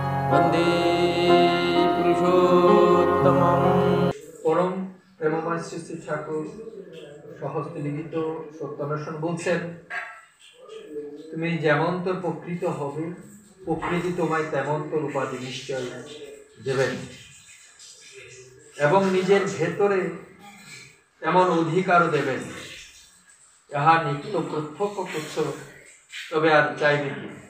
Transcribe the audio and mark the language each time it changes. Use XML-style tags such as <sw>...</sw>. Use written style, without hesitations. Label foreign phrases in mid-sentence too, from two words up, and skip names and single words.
<sa>वंदे पुरुषोत्तमम्।</sa> <bn>পরম প্রেমময় শ্রী শ্রী ঠাকুর সহস্তে লিখিত সত্যান্বেষণ বলছেন, তুমি যেমন তোর প্রকৃত হবে, প্রকৃতি তোমায় তেমন তোর উপাধি নিশ্চয় দেবেন এবং নিজের ভেতরে তেমন অধিকারও দেবেন। ইহা নিত্য প্রত্যক্ষ করছ, তবে আর চাইবে কি?</bn>